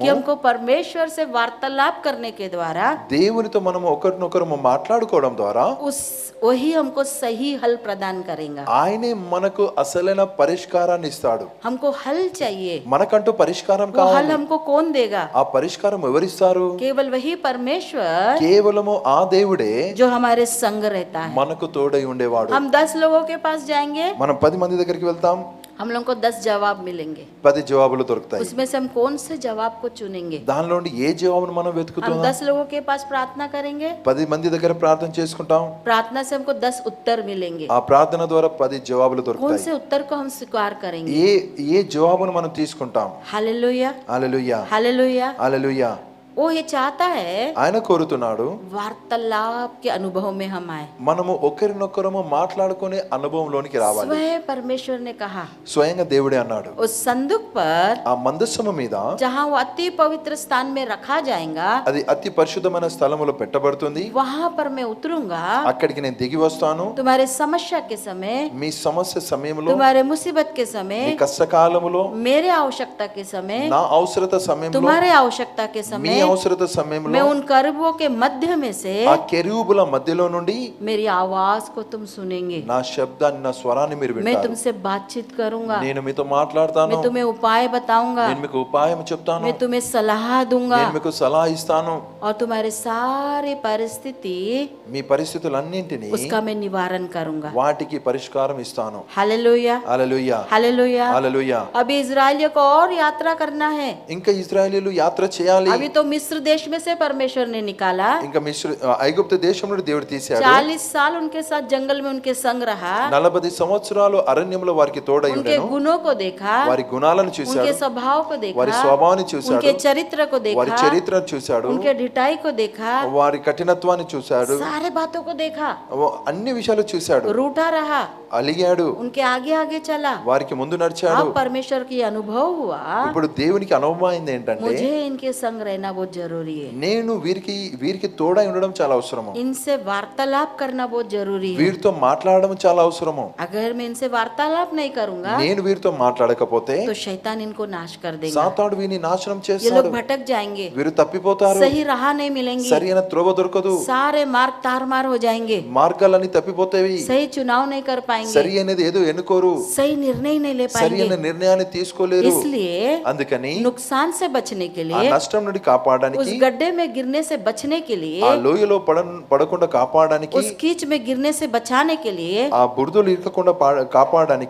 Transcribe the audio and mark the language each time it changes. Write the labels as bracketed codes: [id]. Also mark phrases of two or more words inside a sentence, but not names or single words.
[hi] कि हमको परमेश्वर से वार्तालाप करने के द्वारा [te] దేవునితో మనం ఒకరినొకరు మాట్లాడుకోవడం ద్వారా [hi] वही हमको सही हल प्रदान करेगा। [te] ఆయనే మనకు అసలైన పరిష్కారాన్ని ఇస్తాడు. [hi] हमको हल चाहिए, [te] మనకంటూ పరిష్కారం [hi] वो हल [te] కావాలి. [hi] हमको कौन देगा? [te] ఆ పరిష్కారం ఎవరిస్తారు? [hi] केवल वही परमेश्वर [te] కేవలము ఆ దేవుడే [hi] जो हमारे संग रहता है। [te] మనకు తోడై ఉండేవాడు. [hi] हम 10 लोगों के पास जाएंगे, [te] మనం 10 మంది దగ్గరికి వెళ్తాం, [hi] हम लोग को 10 जवाब मिलेंगे, [te] 10 జవాబులు దొరుకుతాయి. [hi] उसमें से हम कौन से जवाब को चुनेंगे? [te] దానిలో నుండి ఏ జవాబును మనం [hi] हम [te] వెతుకుతున్నాం? [hi] 10 लोगों के पास प्रार्थना करेंगे, [te] 10 మంది దగ్గర ప్రార్థన చేసుకుంటాం, [hi] प्रार्थना से हमको 10 उत्तर मिलेंगे, [te] ఆ ప్రార్థన ద్వారా 10 జవాబులు [hi] कौन [te] దొరుకుతాయి. [hi] से उत्तर को हम स्वीकार करेंगे? [te] ఏ జవాబును మనం తీసుకుంటాం? [hi] हालेलुया, [te] హల్లెలూయా, [hi] हालेलुया। [te] హల్లెలూయా. [hi] वो ये चाहता है [te] ఆయన కోరుతున్నాడు [hi] वार्तालाप के अनुभव में हम आए। [te] మనము ఒకరినొకరము మాట్లాడుకునే అనుభవంలోనికి రావాలి. [hi] स्वयं परमेश्वर ने कहा, [te] స్వయంగా దేవుడే అన్నాడు, [hi] उस संदूक पर [te] ఆ మందస్సము మీద [hi] जहाँ वो अति पवित्र स्थान में रखा जाएगा, [te] అది అతి పరిశుద్ధమైన స్థలములో పెట్టబడుతుంది, [hi] वहां पर मैं उतरूंगा, [te] అక్కడికి నేను దిగి వస్తాను. [hi] तुम्हारे समस्या के समय, [te] మీ సమస్య సమయంలో, [hi] तुम्हारे मुसीबत के [te] మీ [hi] समय, [te] కష్టకాలములో, [hi] मेरे आवश्यकता के समय, [te] నా అవసరత సమయంలో, [hi] तुम्हारे आवश्यकता के [te] మీ [hi] समय, [te] అవసరత సమయంలో [hi] मैं उन करूबों के मध्य में से [te] ఆ కెరూబుల మధ్యలో నుండి [hi] मेरी आवाज को तुम सुनेंगे, [te] నా శబ్దాన్ని, నా స్వరాన్ని మీరు [hi] मैं [te] వింటారు. [hi] तुमसे बातचीत करूंगा, [te] నేను మీతో మాట్లాడతాను, [hi] मैं तुम्हें उपाय बताऊंगा, [te] నేను మీకు ఉపాయం చెప్తాను, [hi] मैं तुम्हें सलाह दूंगा, [te] నేను మీకు సలహా ఇస్తాను. [hi] और तुम्हारे सारे परिस्थिति [te] మీ పరిస్థితులన్నింటినీ [hi] उसका मैं निवारण करूंगा। [te] వాటికి పరిష్కారం ఇస్తాను. [hi] हालेलुया, [te] హల్లెలూయా, [hi] हालेलुया। [te] హల్లెలూయా. [hi] अभी इजराइलियों को और यात्रा करना है, [te] ఇంకా ఇశ్రాయేలీయులు యాత్ర చేయాలి. [hi] अभी तो मिस्र देश में से परमेश्वर ने निकाला, [te] ఇంకా ఐగుప్తు దేశం నుండి దేవుడు తీశాడు. [hi] 40 साल उनके साथ जंगल में उनके संग रहा, [te] 40 సంవత్సరాలు అరణ్యంలో వారికి తోడై [hi] उनके [te] ఉండెను. [hi] गुणों को देखा, [te] వారి గుణాలను [hi] उनके [te] చూశాడు, [hi] स्वभाव को [te] వారి [hi] देखा, [te] స్వభావాన్ని చూశాడు, [hi] उनके चरित्र को [te] వారి [hi] देखा, [te] చరిత్రను చూశాడు, [hi] उनके ढिठाई को देखा, [te] వారి కఠినత్వాన్ని చూశాడు, [hi] सारे बातों को देखा, [te] అన్ని విషయాలు చూశాడు, [hi] रूठा रहा, [te] అలిగాడు, [hi] उनके आगे आगे चला। [te] వారికి ముందు నడిచాడు. [hi] अब परमेश्वर की अनुभव हुआ, [te] ఇప్పుడు దేవునికి అనుభవమైంది ఏంటంటే [hi] मुझे इनके संग रहना बहुत जरूरी है, [te] నేను వీరికి తోడై ఉండడం చాలా అవసరము, [hi] इनसे वार्तालाप करना बहुत जरूरी है। [te] వీరితో మాట్లాడడం చాలా అవసరము. [hi] अगर मैं इनसे वार्तालाप नहीं करूंगा [te] నేను వీరితో మాట్లాడకపోతే [hi] तो शैतान इनको नाश कर देगा, [te] సాతాను వీరిని నాశనం [hi] ये [te] చేస్తాడు, [hi] लोग भटक जाएंगे, [te] వీరు తప్పిపోతారు, [hi] सही राह नहीं मिलेंगी, [te] సరైన త్రోవ దొరకదు, [hi] सारे मार्ग तारमार हो जाएंगे, [te] మార్గాలన్నీ తప్పిపోతాయి, [hi] सही चुनाव नहीं कर पाएंगे, [te] సరి అనేది ఏదో ఎన్నుకోరు, [hi] सही निर्णय नहीं ले [te] సరి అయిన [hi] पाएंगे। [te] నిర్ణయాన్ని తీసుకోలేరు. [hi] इसलिए [te] అందుకని [hi] नुकसान से बचने के [te] ఆ [hi] लिए, [te] నష్టం నుండి కాపాడడానికి, [hi] उस गड्ढे में गिरने से बचने के [te] ఆ [hi] लिए, [te] లోయలో పడకుండా కాపాడడానికి, [hi] उस कीच में गिरने से बचाने के लिए [te] ఆ బురదలు ఇరకకుండా కాపాడడానికి